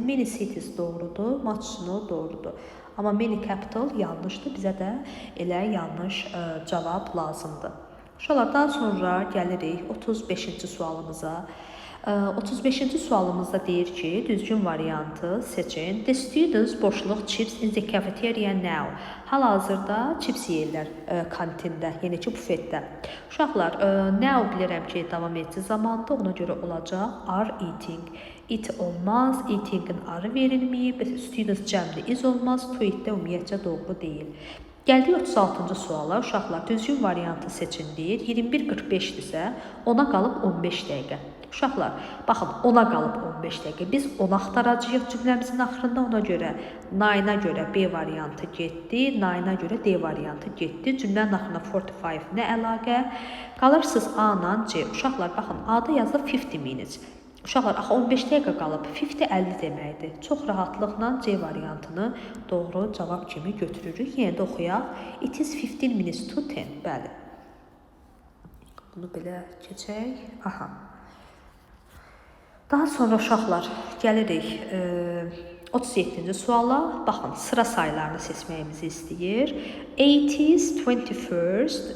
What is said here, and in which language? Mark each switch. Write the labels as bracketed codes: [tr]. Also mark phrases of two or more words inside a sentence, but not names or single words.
[en] Mini cities [az] doğrudur. [en] Match snow [az] doğrudur. Amma [en] many capital [az] yanlışdır. Bizə də elə yanlış cavab lazımdır. Uşaqlar, daha sonra gəlirik 35-ci sualımıza. 35-ci sualımızda deyir ki, düzgün variantı seçin. [en] The students boşluq chips in the cafeteria now. [az] Hal-hazırda chips yeyirlər kantində, yəni ki, bufetdə. Uşaqlar, now bilirəm ki, davam edici zamandır, ona görə olacaq [en] are eating. [az] It olmaz, eating-in arı verilməyib, students cəmli is olmaz, [en] to it- [az] də ümumiyyətcə doğru deyil. Gəldik 36-cı suala. Uşaqlar, düzgün variantı seçin deyir. 21:45-dirsə, ona qalıb 15 dəqiqə. Uşaqlar, baxın, ona qalıb 15 dəqiqə. Biz onu axtaracağıq cümləmizin axırında, ona görə nine-a görə B variantı getdi, nine-a görə D variantı getdi. Cümlənin axırına 45 nə əlaqə? Qalırsınız A-la C. Uşaqlar, baxın, A-da yazılıb 50 minutes. Uşaqlar, axı 15 dəqiqə qalıb, 50 deməkdir. Çox rahatlıqla C variantını doğru cavab kimi götürürük. Yenə də oxuyaq. [en] It is 15 minutes to 10. [az] Bəli. Bunu belə keçək. Aha. Daha sonra uşaqlar, gəlirik 37-ci suala. Baxın, sıra sayılarını seçməyimizi istəyir. 80s, 21st.